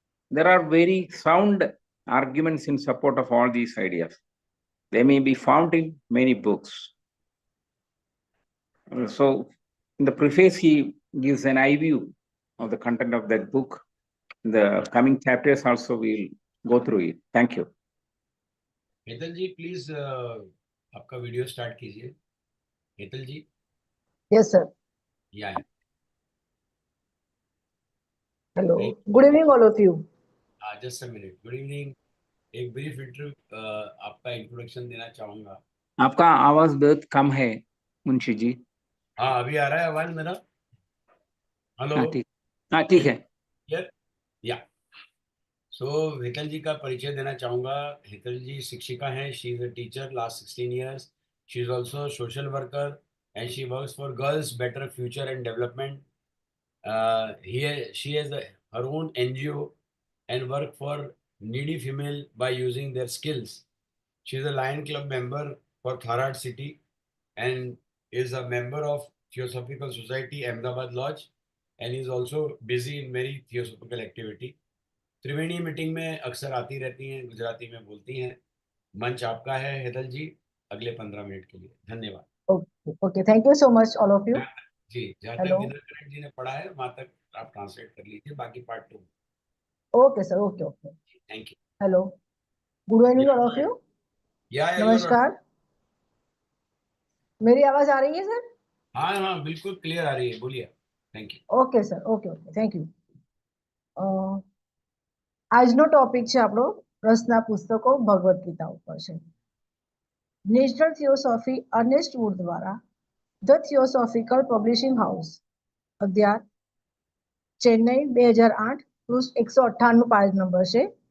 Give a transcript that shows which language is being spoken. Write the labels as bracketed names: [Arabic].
[English] There are very sound arguments in support of all these ideas. They may be found in many books. So in the preface, he gives an eye view of the content of that book. The coming chapters also will go through it. Thank you. [Hindi] Hetal ji please आपका video start कीजिए. हेतल जी. [English] Yes, sir. Yeah. Hello. Good evening, all of you. Just a minute. Good evening. [Hindi] एक brief आपका introduction देना चाहूंगा. आपका आवाज बहुत कम है मुंशी जी. हाँ, अभी आ रहा है आवाज मेरा. हेलो. हाँ ठीक है. [English] Yeah. [Hindi] सो हेतल जी का परिचय देना चाहूंगा. हेतल जी शिक्षिका हैं. [English] She is a teacher last 16 years. She is also social worker and she works for Girls Better Future and Development. She has her own NGO and work for needy female by using their skills. She is a Lion Club member for Tharad City and is a member of Theosophical Society Ahmedabad Lodge and is also busy in many theosophical activity. [Hindi] Triveni meeting में अक्सर आती रहती हैं, गुजराती में बोलती हैं. मंच आपका है हेतल जी अगले 15 मिनट के लिए. धन्यवाद. [English] Okay. Thank you so much, all of you. [Hindi] जी, जहाँ तक विद्याकरण जी ने पढ़ा है वहां तक आप ट्रांसलेट कर लीजिए, बाकी part 2. [English] Okay, sir. Okay. Thank you. Hello. Good evening, all of you. [Hindi] नमस्कार. मेरी आवाज आ रही है सर? हाँ बिल्कुल क्लियर आ रही है, बोलिए. [English] Thank you. Okay sir. Okay. Thank you. [Gujarati] આજનો ટોપિક છે આપણો રસના પુસ્તકો ભગવદ ગીતા ઉપર છે. નેશનલ થિયોસોફી અર્નેસ્ટ વુડ દ્વારા ધ થિયોસોફિકલ પબ્લિશિંગ હાઉસ અધ્યાય ચેન્નઈ 2008 પૃષ્ઠ 158 પેજ નંબર છે.